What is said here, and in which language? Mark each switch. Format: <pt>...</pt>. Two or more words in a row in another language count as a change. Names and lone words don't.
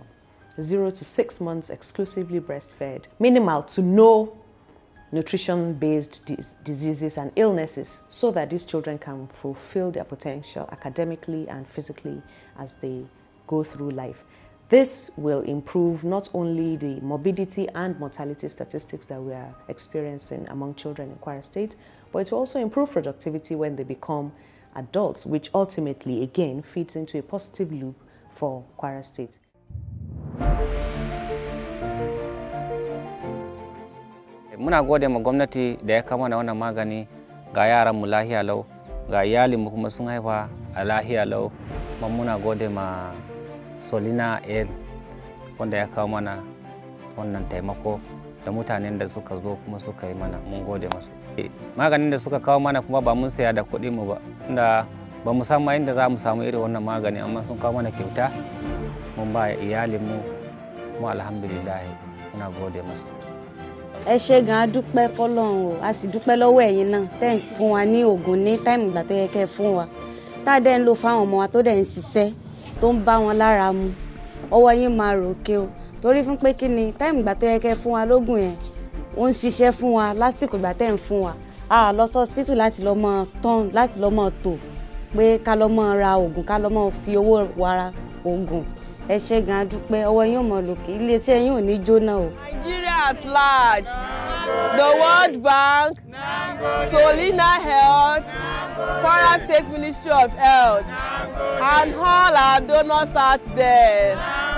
<en>0 to 6 months exclusively breastfed, minimal to no nutrition-based diseases and illnesses, so that these children can fulfill their potential academically and physically as they go through life. This will improve not only the morbidity and mortality statistics that we are experiencing among children in Kwara State, but it will also improve productivity when they become adults, which ultimately, again, feeds into a positive loop for Kwara State.</en> <ha>Muna gode ma gwamnati da ya kama na wannan magani ga yaran mu lahiya lau, ga iyalin mu kuma sun haifa a lahiya lau. Muna gode ma Solina Aid wanda ya kawo mana wannan taimako da mutanen da suka zo kuma suka yi mana, mun gode masu. Maganin da suka kawo mana kuma ba mun saya da kuɗi mu ba, inda ba mu san ma inda za mu samu irin wannan magani, amma sun kawo mana kyauta mun ba iyalin mu kuma alhamdulillah muna gode masu.</ha> <yo>Ẹ ṣé gan, a dúpẹ́ f'Ọlọ́run o, a sì dúpẹ́ lọ́wọ́ ẹ̀yin náà tẹ́ ń fún wa ní oògùn ní táìmù ìgbà tó yẹ kẹ́ fún wa. Tá a dẹ̀ ń lò fáwọn ọmọ wa tó dẹ̀ ń ṣiṣẹ́ tó ń bá wọn lára mu. Ọwọ́ yín máa ròkè o. Torí fún pé kí ni táìmù ìgbà tó yẹ kẹ́ fún wa lóògùn yẹn, ó ń ṣiṣẹ́ fún wa lásìkò ìgbà tẹ́ ń fún wa. A lọ sí hospital láti lọ mọ tán, láti lọ mọ tò pé ká lọ mọ ra oògùn, ká lọ mọ fi owó wara oògùn. Ẹ ṣé gan, a dúpẹ́, ọwọ́ yín ò mọ lòkè, iléeṣẹ́ yín ò ní jóná o.</yo> <en>Nigeria at large. the World Bank, Solina Health, Kwara State Ministry of Health, and all our donors out there.</en>